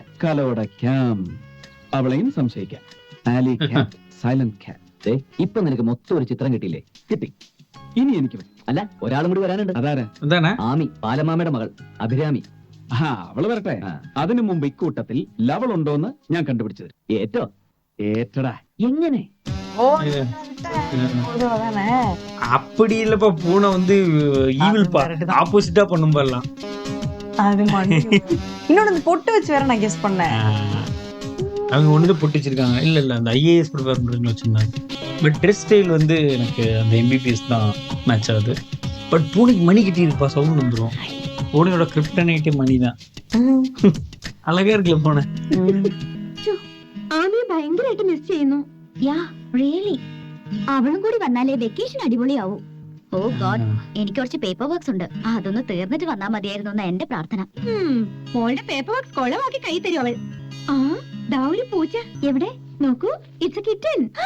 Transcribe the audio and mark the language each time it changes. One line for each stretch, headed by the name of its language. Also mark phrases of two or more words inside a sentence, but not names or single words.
Malayalam: കലോടക്കാം. അവളെയും സംശയിക്കാം.
English: alley cat, silent cat.
Malayalam: ഇപ്പൊ നിനക്ക് മൊത്തം ഒരു ചിത്രം കിട്ടിയില്ലേ? കിട്ടി. ഇനി എനിക്ക് അല്ല, ഒരാളും കൂടി വരാനുണ്ട്. അതാരാ? ആമി, പാലമാമയുടെ മകൾ അഭിരാമി. അവള് വരട്ടെ. അതിനു മുമ്പ് ഇക്കൂട്ടത്തിൽ ലവൾ ഉണ്ടോന്ന് ഞാൻ കണ്ടുപിടിച്ചത്. ഏറ്റടാ. എങ്ങനെ?
Tamil: அப்படி இல்லப்பா, பூனை வந்து ஈவில் பா, ஆப்போசிட்டா பண்ணும் பாரலாம். அது இன்னொன்னு பொட்டு வச்சு வேற நான் கெஸ் பண்ணேன். அவங்க ஒண்ணுதான் பொட்டு வச்சிருக்காங்க. இல்ல அந்த
English: IAS prepare
Tamil: பண்றேன்னு வச்சிருந்தாங்க.
English: but dress style
Tamil: வந்து எனக்கு அந்த MBBS தான் மேட்ச் ஆகுது. பட் பூனைக்கு மணி கட்டி இருப்பா, சவுண்ட் வந்துடும். பூனையோட கிரிப்டனைட்டே மணி தான். அழகா இருக்குல்ல பூனை.
Malayalam: ആമിയെ ഭയങ്കരമായിട്ട് മിസ് ചെയ്യുന്നു.
English: ya really.
Malayalam: അവളും കൂടി വന്നാലേ വെക്കേഷൻ അടിപൊളിയാവും.
English: oh god,
Malayalam: എനിക്ക് കുറച്ച്
English: paper works
Malayalam: ഉണ്ട്. അതൊന്ന് തീർന്നിട്ട് വന്നാൽ മതിയായിരുന്നു എന്ന് എന്റെ പ്രാർത്ഥന. മോളുടെ
English: paper works
Malayalam: കൊളവാക്കി കൈ തരും അവൾ. ആ ദാ ഒരു പൂച്ച. എവിടെ നോക്കൂ,
English: it's a kitten.